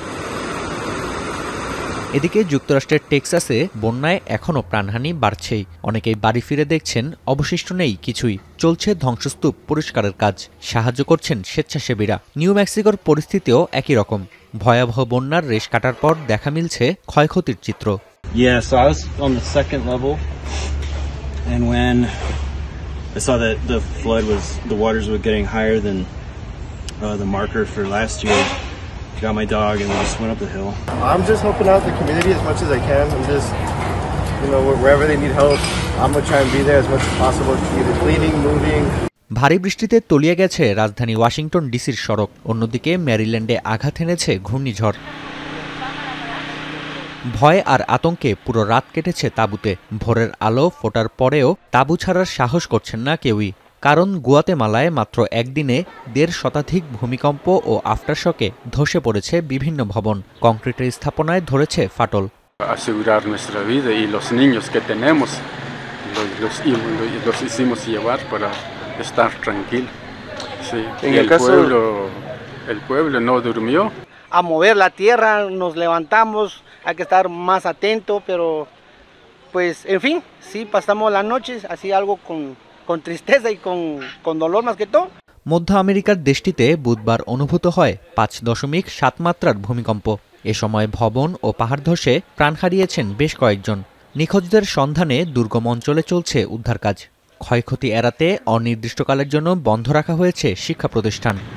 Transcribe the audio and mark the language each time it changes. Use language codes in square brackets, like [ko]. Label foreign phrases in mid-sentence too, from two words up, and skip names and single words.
[bn] এদিকে যুক্তরাষ্ট্রের টেক্সাসে বন্যায় এখনও প্রাণহানি বাড়ছেই। অনেকেই বাড়ি ফিরে দেখছেন অবশিষ্ট নেই কিছুই। চলছে ধ্বংসস্তূপ পরিষ্কারের কাজ। সাহায্য করছেন স্বেচ্ছাসেবীরা। নিউ মেক্সিকোর পরিস্থিতিও একই রকম। ভয়াবহ বন্যার রেশ কাটার পর দেখা মিলছে ক্ষয়ক্ষতির চিত্র। [en] Yeah, so I was on the second level, and when I saw that the waters were getting higher than the marker for last year, I got my dog and we just went up the hill. I'm just helping out the community as much as I can. I'm just, wherever they need help, I'm gonna try and be there as much as possible, either cleaning, moving. [bn] ভারী বৃষ্টিতে তলিয়ে গেছে রাজধানী ওয়াশিংটন ডিসির সড়ক। অন্যদিকে ম্যারিল্যান্ডে আঘাত এনেছে ঘূর্ণিঝড়। ভয় আর আতঙ্কে পুরো রাত কেটেছে তাঁবুতে। ভোরের আলো ফোটার পরেও তাঁবু ছাড়ার সাহস করছেন না কেউই। কারণ গুয়াতেমালায় মাত্র একদিনে ১.৫ শতাধিক ভূমিকম্প ও আফটারশকে ধসে পড়েছে বিভিন্ন ভবন। কংক্রিটের স্থাপনায় ধরেছে ফাটল। [es] A mover la tierra, nos levantamos, hay que estar más atento, pero pues en fin, sí pasamos las noches así algo con tristeza y con dolor más que todo. [bn] মধ্য আমেরিকার দেশটিতে বুধবার অনুভূত হয় ৫.৭ মাত্রার ভূমিকম্প। এ সময় ভবন ও পাহাড় ধসে প্রাণ হারিয়েছেন বেশ কয়েকজন। নিখোঁজদের সন্ধানে দুর্গম অঞ্চলে চলছে উদ্ধার কাজ। ক্ষয়ক্ষতি এড়াতে অনির্দিষ্টকালের জন্য বন্ধ রাখা হয়েছে শিক্ষা প্রতিষ্ঠান।